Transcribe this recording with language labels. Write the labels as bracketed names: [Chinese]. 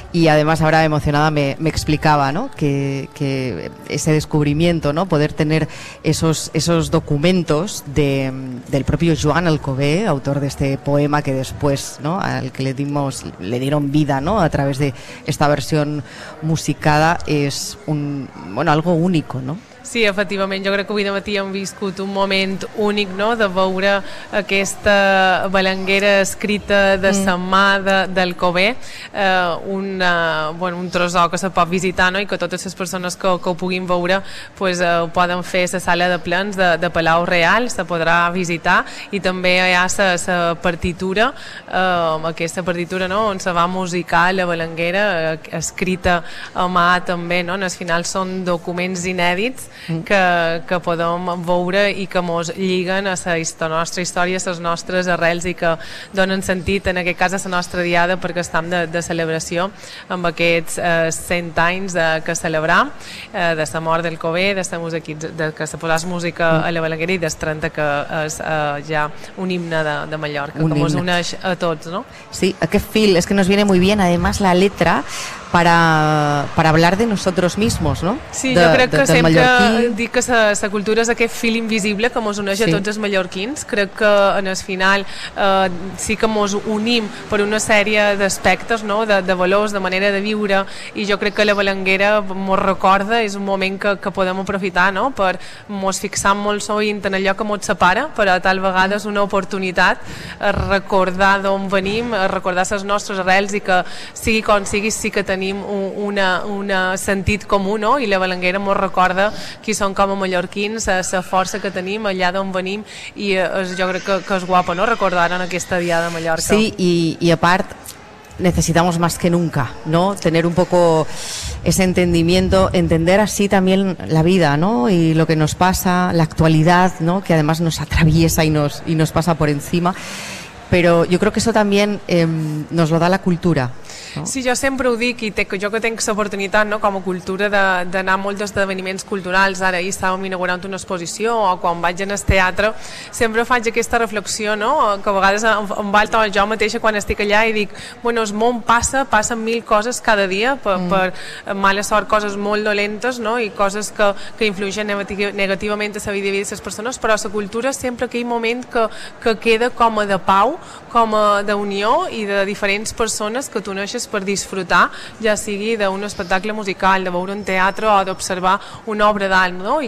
[Spanish] Y además ahora emocionada me explicaba, ¿no?, que ese descubrimiento, ¿no?, poder tener esos documentos del propio Joan Alcover, autor de este poema que después, ¿no?, al que le dieron vida, ¿no?, a través de esta versión musicada, es algo único, ¿no? [Catalan] Sí, efectivament, jo crec que avui de matí hem viscut un moment únic, no?, de veure aquesta Balanguera escrita de sa mà d'Alcover, un tresor que se pot visitar, no?, i que totes les persones que ho puguin veure ho poden fer a la sala de plens de Palau Real, se podrà visitar, i també hi ha sa partitura, aquesta partitura, no?, on se va musicar la Balanguera escrita a mà també, no?, en el final són documents inèdits que podem veure i que mos lliguen a la nostra història, a les nostres arrels i que donen sentit, en aquest cas, a la nostra diada, perquè estem de celebració amb aquests 100 anys que celebrar de la mort d'Alcover, que se posa música a la Balanguera i dels 30, que és ja un himne de Mallorca, que mos uneix a tots, no? [Spanish] Sí, [Catalan] aquest fil, és que [Spanish] nos viene muy bien, además la letra, para hablar de nosotros mismos, ¿no? [Catalan] Sí, jo crec que sempre dic que la cultura és aquest fil invisible que mos uneix a tots els mallorquins. Crec que en el final sí que mos unim per una sèrie d'aspectes, no?, de valors, de manera de viure, i jo crec que la Balanguera mos recorda, és un moment que podem aprofitar, no?, per mos fixar molt sovint en allò que mos separa, però tal vegada és una oportunitat recordar d'on venim, recordar les nostres arrels, i que sigui com sigui, sí que tenim un sentit comú, no?, i la Balanguera mos recorda qui som com a mallorquins, la força que tenim allà d'on venim, i jo crec que és guapo, no?, recordar en aquesta Diada a Mallorca. [Spanish] Sí, [Catalan] i a part [Spanish] necesitamos más que nunca, ¿no?, tener un poco ese entendimiento, entender así también la vida, ¿no?, y lo que nos pasa, la actualidad, ¿no?, que además nos atraviesa y nos pasa por encima. [Catalan] Però jo crec que això també ens ho dona la cultura. Sí, jo sempre ho dic, i jo que tinc l'oportunitat com a cultura d'anar a molts esdeveniments culturals, ara ahir estàvem inaugurant una exposició, o quan vaig al teatre, sempre faig aquesta reflexió, que a vegades em valta jo mateixa quan estic allà i dic, bueno, el món passen mil coses cada dia, per mala sort, coses molt dolentes, i coses que influeixen negativament a la vida de les persones, però la cultura sempre aquell moment que queda com a de pau, com a d'unió i de diferents persones que t'uneixes per disfrutar, ja sigui d'un espectacle musical, de veure un teatre o d'observar una obra d'art, no?